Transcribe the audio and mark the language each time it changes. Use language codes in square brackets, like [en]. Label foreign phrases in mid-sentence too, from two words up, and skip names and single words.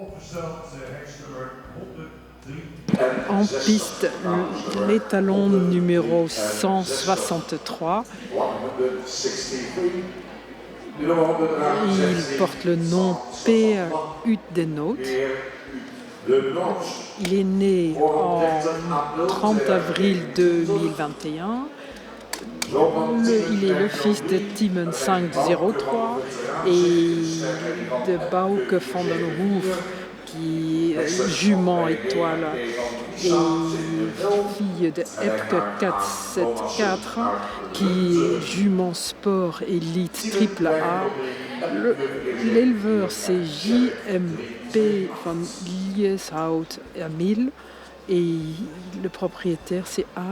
[nl] opgesteld, hexnummer 103. [fr] En piste, l'étalon numéro 163. Il porte le nom Peer Udenhout. Il est né en 30 avril 2021. Il est le fils de Timon 503 et de Bauke van den Hoof, qui est jument étoile, et fille de Epke 474, qui est jument sport élite triple A. L'éleveur c'est JMP van Lieshout à 1000 et le propriétaire c'est A.